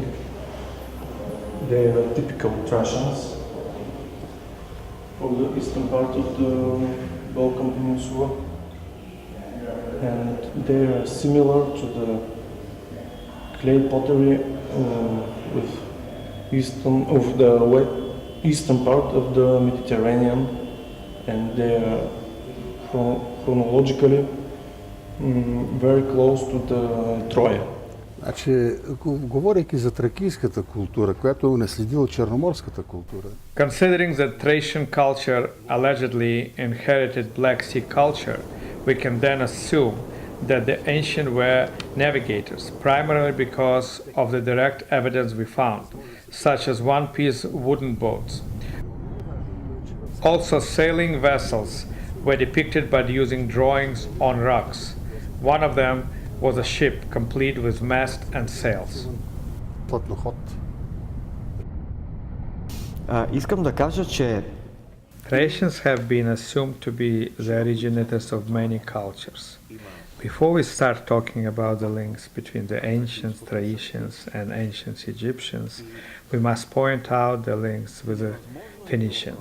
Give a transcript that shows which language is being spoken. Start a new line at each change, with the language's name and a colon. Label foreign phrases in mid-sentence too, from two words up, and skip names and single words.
English: They are typical Thracians for the eastern part of the Balkan Peninsula, and they are similar to the clay pottery with eastern part of the Mediterranean, and they are chronologically very close to the Troja.
Bulgarian: Значи, говорейки за тракийската култура, която е унаследила черноморската култура.
English: Considering the Thracian culture allegedly inherited Black Sea culture, we can then assume that the ancient were navigators, primarily because of the direct evidence we found, such as one-piece wooden boats. Also, sailing vessels were depicted by using drawings on rocks. One of them was a ship complete with mast and sails.
Bulgarian: Плътноход. Искам да кажа, че
English: Thracians have been assumed to be the originators of many cultures. Before we start talking about the links between the ancient Thracians and ancient Egyptians, we must point out the links with the Phoenicians.